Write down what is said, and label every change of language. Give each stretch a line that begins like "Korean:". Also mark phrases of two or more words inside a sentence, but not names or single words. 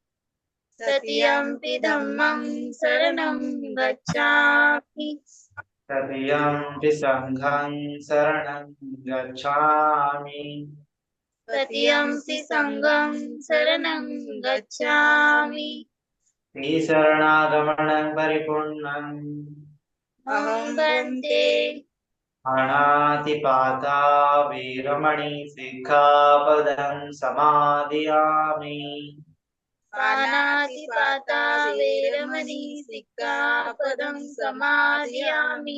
Pali: तृतीयंपि धम्मं शरणं गच्छामि। तृतीयंपि संघं शरणं गच्छामि। तृतीयंपि संघं शरणं गच्छामि। शरणागमनं परिपूर्णम् अहं भन्ते। अनातिपाता वीरमणि सिक्खापदं समादियामि। पानातिपाता वेरमणि सिक्खापदं समादयामि।